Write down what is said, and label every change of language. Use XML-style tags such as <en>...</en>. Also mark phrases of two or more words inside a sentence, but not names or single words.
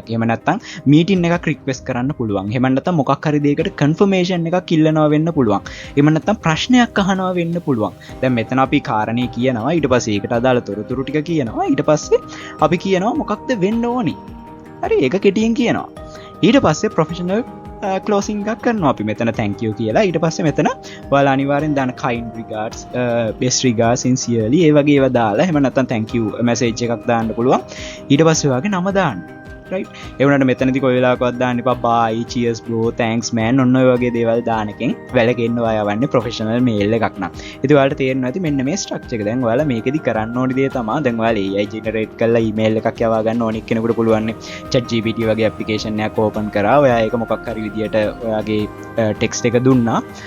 <si>එහෙම නැත්නම් මීටින් එකක් රික්වෙස්ට් කරන්න පුළුවන්. එහෙම නැත්නම් මොකක් හරි දෙයකට කන්ෆර්මේෂන් එකක් ඉල්ලනවා වෙන්න පුළුවන්. එහෙම නැත්නම් ප්‍රශ්නයක් අහනවා වෙන්න පුළුවන්. දැන් මෙතන අපි කාරණේ කියනවා ඊට පස්සේ ඒකට අදාළ තොරතුරු ටික කියනවා. ඊට පස්සේ අපි කියනවා මොකක්ද වෙන්න ඕනි. හරි ඒක කෙටියෙන් කියනවා. ඊට පස්සේ</si> <en>professional closing</en> <si>එකක් කරනවා අපි මෙතන</si> <en>thank you</en> <si>කියලා. ඊට පස්සේ මෙතන ඔයාලා අනිවාර්යෙන් දාන</si> <en>kind regards best regards sincerely</en> <si>ඒ වගේ ඒවා දාලා එහෙම නැත්නම්</si> <en>thank you message</en> <si>එකක් දාන්න පුළුවන්. ඊට පස්සේ ඔයාගේ නම දාන්න. right ඒ වුණාට මෙතනදී කොයි වෙලාවකවත් දාන්න එපා</si> <en>bye cheers bro thanks man</en> <si>ඔන්න ඔය වගේ දේවල් දාන එකෙන් වැළකෙන්න ඔයා යවන්නේ</si> <en>professional mail</en> <si>එකක් නම්. ඉතින් ඔයාලට තේරෙනවා ඇති මෙන්න මේ ස්ට්‍රක්චර් එක. දැන් ඔයාලා මේකෙදි කරන්න ඕනි දේ තමයි දැන් ඔයාලා</si> <en>AI generate</en> <si>කරලා ඊමේල් එකක් යවා ගන්න ඕනි කෙනෙකුට පුළුවන් නේ ChatGPT වගේ ඇප්ලිකේෂන් එකක් ඕපන් කරා. ඔයා ඒක මොකක් හරි විදියට ඔයාගේ ටෙක්ස්ට් එක දුන්නා.</si>